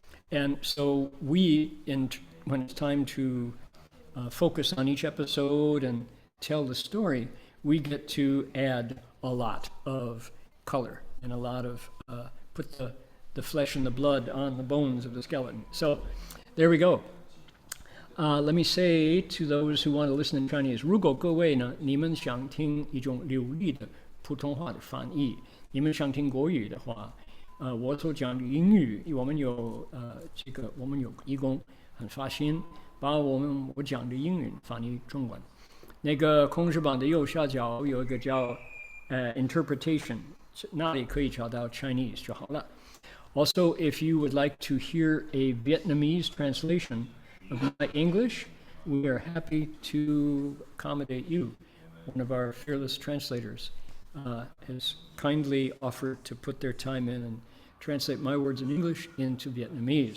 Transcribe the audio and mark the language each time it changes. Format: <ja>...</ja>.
<en>And so when it's time to focus on each episode and tell the story, we get to add a lot of color and a lot of, put the flesh and the blood on the bones of the skeleton. So there we go. Let me say to those who want to listen in Chinese,</en> <zh>如果各位呢，你们想听一种流利的普通话的翻译，你们想听国语的话，我所讲的英语，我们有义工很发心把我讲的英语翻译中文。那个控制板的右下角有一个叫interpretation， 那里可以找到 Chinese 就好了。</zh> <en>Also, if you would like to hear a Vietnamese translation of my English, we are happy to accommodate you. One of our fearless translators has kindly offered to put their time in and translate my words in English into Vietnamese.</en>